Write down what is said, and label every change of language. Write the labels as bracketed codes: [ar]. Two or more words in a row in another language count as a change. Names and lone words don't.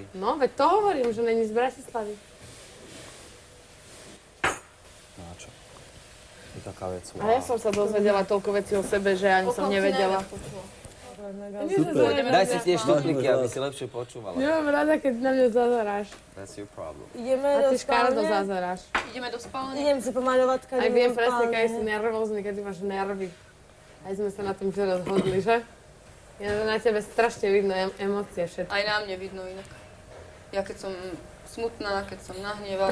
[sk] No, veď to hovorím, že není z Bratislavy. No a čo? Je taká vec. A ja som sa dozvedela toľko vecí o sebe, že ani som nevedela. Super. Daj si tie štupniky, aby si lepšie počúvala. Nemám rada, keď na mňa zazeráš. [en] That's your problem. [sk] Ideme A do ty škaredo spálne. zazeráš. Ideme do spálne. Idem si pomaľovať, keď Aj viem presne, keď si nervózny, keď ty máš nervy. Aj sme sa na tom včera zhodli, že? Ja na tebe strašne vidno emócie všetky. Aj na mne vidno inak. Ja keď som smutná, keď som nahnevaná.